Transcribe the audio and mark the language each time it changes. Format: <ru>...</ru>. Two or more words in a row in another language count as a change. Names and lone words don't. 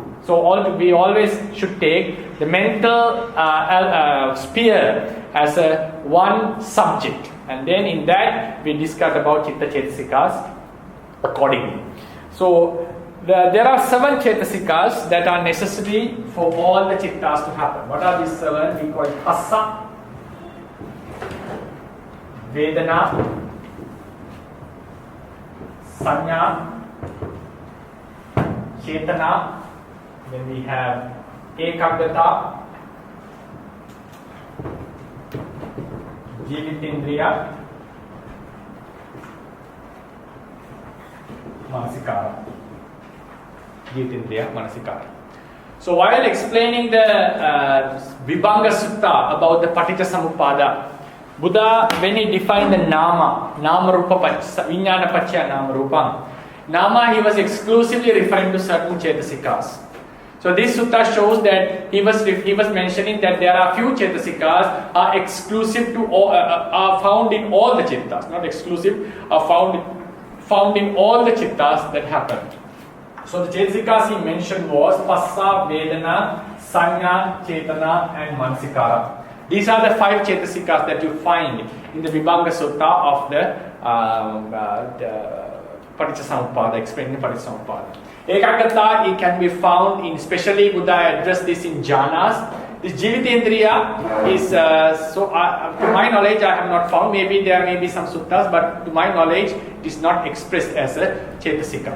<en>So we always should take the mental sphere as one subject, and then in that we discuss about</en> <pi>citta cetasikas</pi> <en>accordingly. So there are 7 cetasikas that are necessary for all the cittas to happen. What are these 7? We call it</en> <pi>phassa, vedanā, saññā, cetanā.</pi> <en>Then we have</en> <pi>ekaggatā, jīvitindriya, manasikāra. Jīvitindriya, manasikāra.</pi> <en>So while explaining the Vibhanga Sutta about the Paticcasamuppada, Buddha, when he defined the</en> <pi>Nāma Rupa Viññāna Paccaya Nāma Rupam, Nāma,</pi> <en>he was exclusively referring to certain cetasikas. So this sutta shows that he was mentioning that there are few cetasikas are exclusive to are found in all the cittas, not exclusive, are found in all the cittas that happen. So the cetasikas he mentioned was</en> <pi>phassa, vedanā, saññā, cetanā,</pi> <en>and manasikāra. These are the 5 cetasikas that you find in the Vibhanga Sutta of the Paticcasamuppada, explaining the Paticcasamuppada. Ekaggatā, it can be found in, especially Buddha addressed this in jhanas. This jīvitindriya is, to my knowledge, I have not found, maybe there may be some suttas, but to my knowledge, it is not expressed as a cetasika.</en>